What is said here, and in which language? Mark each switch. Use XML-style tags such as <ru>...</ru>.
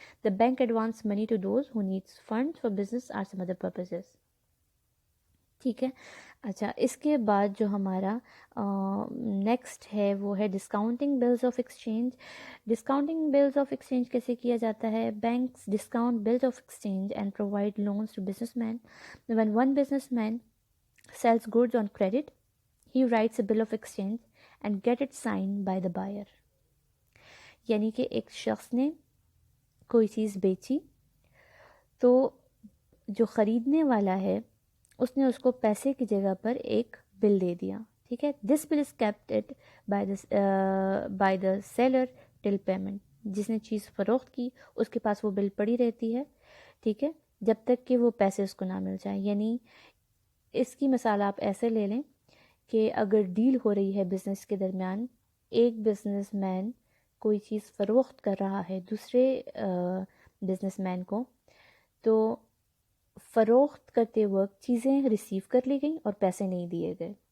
<en>The bank advance money to those who needs fund for business or some other purposes. ٹھیک ہے.</en> <ur>اچھا, اس کے بعد جو ہمارا نیکسٹ ہے وہ ہے discounting bills of exchange.</ur> <en>discounting bills of exchange</en> <ur>کیسے کیا جاتا ہے,</ur> <en>Banks discount bills of exchange and provide loans to businessman. When one businessman sells goods on credit, he writes a bill of exchange and get it signed by the buyer.</en> <ur>یعنی کہ ایک شخص نے کوئی چیز بیچی تو جو خریدنے والا ہے اس نے اس کو پیسے کی جگہ پر ایک بل دے دیا, ٹھیک ہے.</ur> <en>This bill is kept by the seller till payment.</en> <ur>جس نے چیز فروخت کی اس کے پاس وہ بل پڑی رہتی ہے, ٹھیک ہے, جب تک کہ وہ پیسے اس کو نہ مل جائیں. یعنی اس کی مثال آپ ایسے لے لیں کہ اگر ڈیل ہو رہی ہے بزنس کے درمیان, ایک بزنس مین کوئی چیز فروخت کر رہا ہے دوسرے بزنس مین کو, تو فروخت کرتے وقت چیزیں ریسیو کر لی گئیں اور پیسے نہیں دیے گئے.</ur>